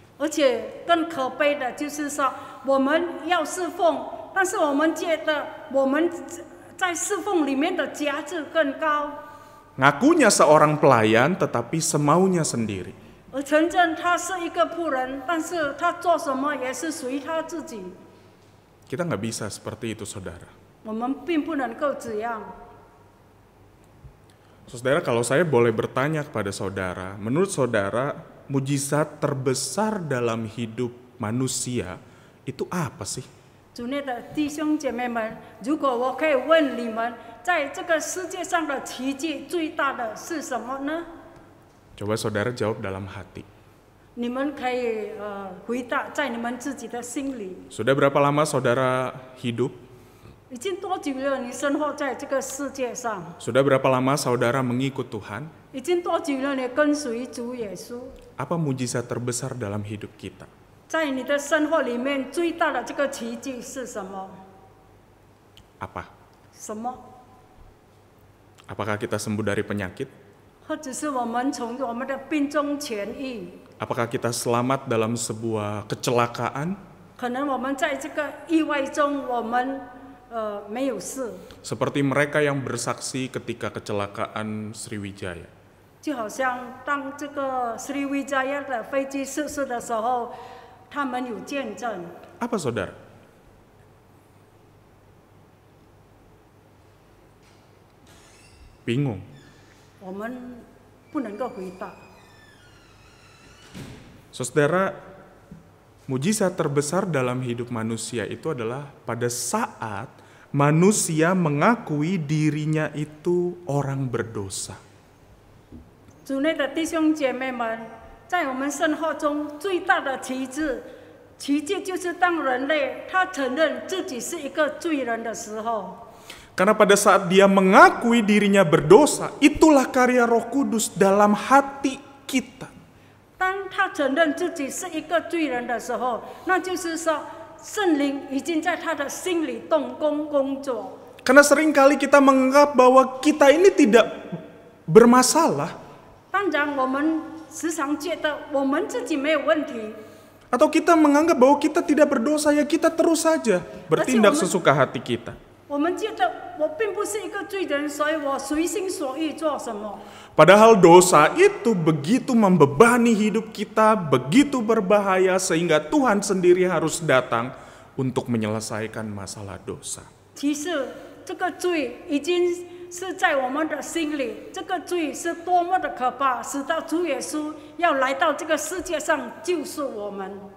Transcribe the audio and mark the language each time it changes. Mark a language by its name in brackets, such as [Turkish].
[Chinese] 而且更可悲的就是说，我们要侍奉，但是我们觉得我们在侍奉里面的价值更高。 [Indonesian] ngakunya seorang pelayan tetapi semaunya sendiri. [Chinese] 而承认他是一个仆人，但是他做什么也是属于他自己。 [Indonesian] Kita nggak bisa seperti itu, saudara. [Chinese] 我们并不能够这样。 [Indonesian] Saudara, kalau saya boleh bertanya kepada saudara, menurut saudara, mujizat terbesar dalam hidup manusia itu apa sih? [Chinese] 主内的弟兄姐妹们，如果我可以问你们，在这个世界上的奇迹最大的是什么呢？ [Indonesian] Coba saudara jawab dalam hati. [Chinese] 你们可以回答在你们自己的心里。 [Indonesian] Sudah berapa lama saudara hidup? [Chinese] 已经多久了？你生活在这个世界上？ [Indonesian] Sudah berapa lama saudara mengikut Tuhan? [Chinese] 已经多久了？你跟随主耶稣？ [Indonesian] Apa mujizat terbesar dalam hidup kita? [Chinese] 在你的生活里面，最大的这个奇迹是什么？ [Indonesian] Apa? [Chinese] 什么？ [Indonesian] Apakah kita sembuh dari penyakit? [Chinese] 或者是我们从我们的病中痊愈？ [Indonesian] Apakah kita selamat dalam sebuah kecelakaan? [Chinese] 可能我们在这个意外中，我们没有事。 [Indonesian] Seperti mereka yang bersaksi ketika kecelakaan Sriwijaya. [Chinese] 就好像当这个 Sriwijaya 的飞机失事的时候，他们有见证。 [Indonesian] Apa saudara? Bingung. [Chinese] 我们不能够回答。 [Indonesian] Saudara, mujizat terbesar dalam hidup manusia itu adalah pada saat manusia mengakui dirinya itu orang berdosa. [Chinese] 主内的弟兄姐妹们，在我们生活中最大的奇迹就是当人类他承认自己是一个罪人的时候。 [Indonesian] Karena pada saat dia mengakui dirinya berdosa, itulah karya Roh Kudus dalam hati kita. [Chinese] 当他承认自己是一个罪人的时候，那就是说圣灵已经在他的心里动工工作。 [Indonesian] Karena seringkali kita menganggap bahwa kita ini tidak bermasalah. [Chinese] 当然，我们时常觉得我们自己没有问题， [Indonesian] Atau kita menganggap bahwa kita tidak berdosa, ya kita terus saja bertindak sesuka hati kita. [Chinese] 我们觉得我并不是一个罪人，所以我随心所欲做什么。 [Indonesian] Padahal dosa itu begitu membebani hidup kita, begitu berbahaya sehingga Tuhan sendiri harus datang untuk menyelesaikan masalah dosa. [Chinese] 其实这个罪已经是在我们的心里，这个罪是多么的可怕，使到主耶稣要来到这个世界上救赎我们。